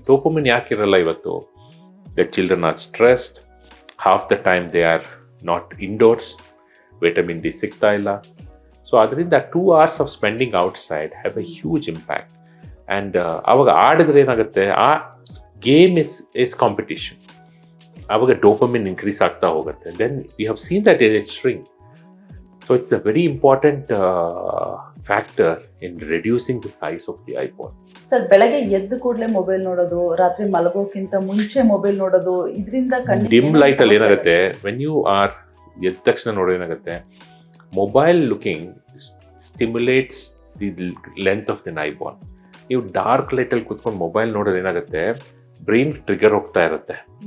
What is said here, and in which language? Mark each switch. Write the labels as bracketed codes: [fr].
[kn] Dopamine ಯಾಕಿರಲ್ಲ ಇವತ್ತು? [en] the children are stressed, half the time they are not indoors, [kn] vitamin D ಸಿಗ್ತಾ ಇಲ್ಲ. [en] So ಅದರಿಂದ 2 hours of spending outside have a huge impact. [kn] And ಅವಾಗ ಆಡಿದ್ರೆ ಏನಾಗುತ್ತೆ, ಆ [en] Game is competition. [kn] ಆವಾಗ ಡೋಪಮಿನ್ ಇನ್ಕ್ರೀಸ್ ಆಗ್ತಾ ಹೋಗುತ್ತೆ. [en] Then we have seen that it is string. So it's a very important factor in reducing the size of the eyeball. [kn] Sir, ಬೆಳಗ್ಗೆ ಎದ್ದು ಕೂಡಲೇ ಮೊಬೈಲ್ ನೋಡೋದು, ರಾತ್ರಿ ಮಲಗೋಕ್ಕಿಂತ ಮುಂಚೆ ಮೊಬೈಲ್ ನೋಡೋದು, ಇದರಿಂದ ಡಿಮ್ ಲೈಟ್ ಅಲ್ಲಿ ಏನಾಗುತ್ತೆ, [en] when you are [kn] ಎದ್ದ ತಕ್ಷಣ ನೋಡೋ ಏನಾಗುತ್ತೆ, [en] Mobile looking stimulates the length of the eyeball. [kn] ನೀವು ಡಾರ್ಕ್ ಲೈಟ್ ಅಲ್ಲಿ ಕೂತ್ಕೊಂಡು ಮೊಬೈಲ್ ನೋಡೋದು ಏನಾಗುತ್ತೆ, ಬ್ರೈನ್ ಟ್ರಿಗರ್ ಹೋಗ್ತಾ ಇರುತ್ತೆ.